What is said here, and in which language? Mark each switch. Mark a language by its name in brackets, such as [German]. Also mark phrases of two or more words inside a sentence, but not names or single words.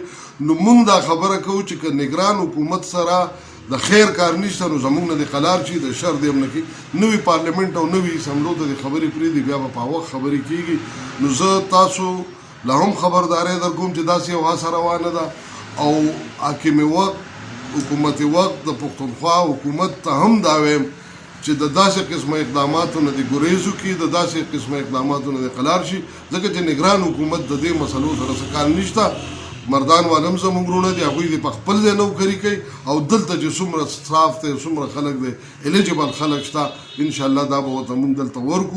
[Pashto] نو مونږ دا خبره کوو چې که نګران حکومت سره د خیر کار نشته نو زمونږ نه د قلار شي، د شر دی هم نه کېږي. نوي پارلیمنټ او نوي اسمبلو ته د خبرې پرېږدي، بیا به په وخت خبرې کېږي. نو زه تاسو له هم خبرداری در کوم چې داسې یو هڅه روانه ده او حاکم وقت، حکومت وقت د پښتونخوا حکومت ته هم دا وایم چې د داسې قسمه اقداماتو نه د ګریز وکړي، د داسې قسمه اقداماتو نه د قلار شي، ځکه چې نګران حکومت د دې مسلو سره څه کار نشته. مردان والم زمونږ وروڼه دي، هغوی دې په خپل ځای نوکري کوي او دلته چې څومره سټاف دی، څومره خلک دی، الیجیبل خلک شته، انشاءالله دا به ورته مونږ دلته ورکو.